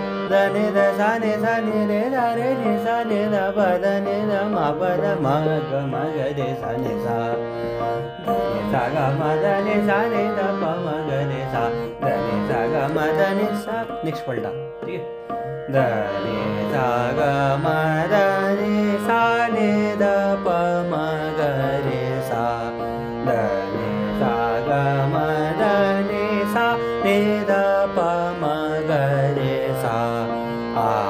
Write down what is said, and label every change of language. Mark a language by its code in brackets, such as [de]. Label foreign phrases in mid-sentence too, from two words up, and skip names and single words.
[hi] ದ ನಿ ದ ಸ ನಿ ಸ ನಿ ರೆ ದ ರೆ ನಿ ಸ ನಿ ದ ಪ ದ ನಿ ದ ಮ ಪ ದ ಮ ಗ ಮ ಗ ರೆ ಸ ನಿ ಸ ದ ನಿ ಸ ಗ ಮ ದ ನಿ ಸ ನಿ ದ ಪ ಮ ಗ ರೆ ಸ ದ ನಿ ಸ ಗ ಮ ದ ನಿ ಸ नेक्स्ट पलटा ठीक है द नि ಸ ಗ ಮ ದ ನಿ ಸ ನಿ ದ ಪ ಮ ಗ ರೆ ಸ ದ ನಿ ಸ ಗ ಮ ದ ನಿ ಸ ನಿ ದ ಪ ಮ ಗ ರೆ ಸ ಆ